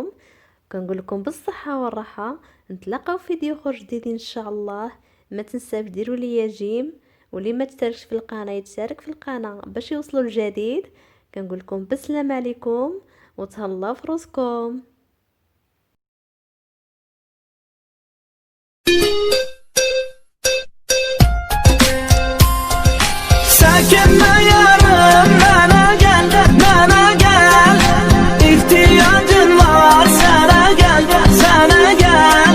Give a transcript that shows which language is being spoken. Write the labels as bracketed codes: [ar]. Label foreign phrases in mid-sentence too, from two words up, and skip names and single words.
[ar] كنقول لكم بالصحه والراحه. نتلاقاو في فيديو اخر جديد ان شاء الله. ما تنساوش ديروا لي جيم، واللي ما تشاركش في القناه يتشارك في القناه باش يوصلوا الجديد. كنقول لكم بالسلامه عليكم وتهلاو في روسكم. [tr] Sakinle yarım bana gel, bana gel. İhtiyacın var sana gel, sana gel.